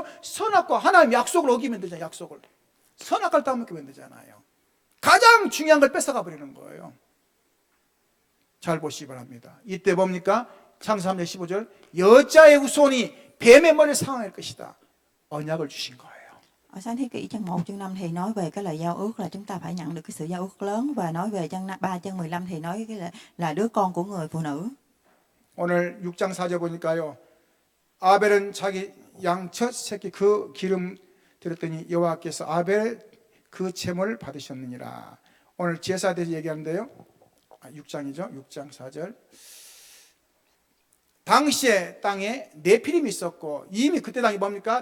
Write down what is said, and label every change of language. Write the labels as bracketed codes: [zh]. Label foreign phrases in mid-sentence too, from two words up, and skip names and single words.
[ko] 선악과 하나님 약속을 어기면 되잖아요. 약속을. 선악과를 따먹으면 되잖아요. 가장 중요한 걸 뺏어가 버리는 거예요. 잘 보시기 바랍니다. 이때 뭡니까? 창세기 3장 15절. 여자의 후손이 뱀의 머리를 상할 것이다. 언약을 주신 거예요. [vi] Ở sáng thế kỷ trang 1 chương 5 thì nói về cái lời giao ước là chúng ta phải nhận được cái sự giao ước lớn, và nói về trang 3 chương 15 thì nói cái là đứa con của người phụ nữ. [ko] 오늘 6장 4절 보니까요. 아벨은 자기 양 첫 새끼 그 기름 드렸더니 여호와께서 아벨 그 제물을 받으셨느니라. 오늘 제사에 대해서 얘기하는데요. 6장이죠. 6장 4절. 당시에 땅에 네피림이 있었고 이미 그때 당이 뭡니까?